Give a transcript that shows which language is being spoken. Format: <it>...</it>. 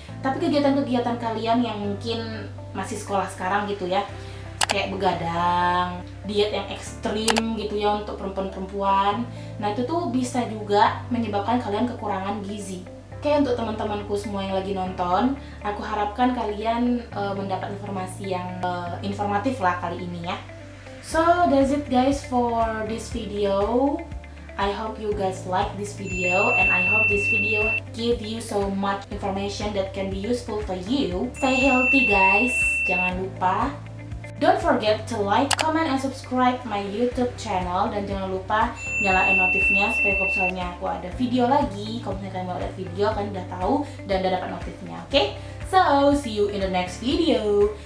<id>Tapi kegiatan-kegiatan kalian yang mungkin masih sekolah sekarang gitu ya, kayak begadang, diet yang ekstrim gitu ya untuk perempuan-perempuan. Nah itu tuh bisa juga menyebabkan kalian kekurangan gizi. Oke, untuk teman-temanku semua yang lagi nonton, aku harapkan kalian mendapat informasi yang informatif lah kali ini ya.</id> <en>So that's it guys for this video. I hope you guys like this video, and I hope this video give you so much information that can be useful for you. Stay healthy guys,</en> <id>jangan lupa.</id> <en>Don't forget to like, comment, and subscribe my YouTube channel.</en> <id>Dan jangan lupa nyalain notifnya supaya kalau misalnya aku ada video lagi, kalau misalnya kalian mau ada video, kalian udah tahu dan udah dapat notifnya. Oke?</id> <en>So, see you in the next video.</en>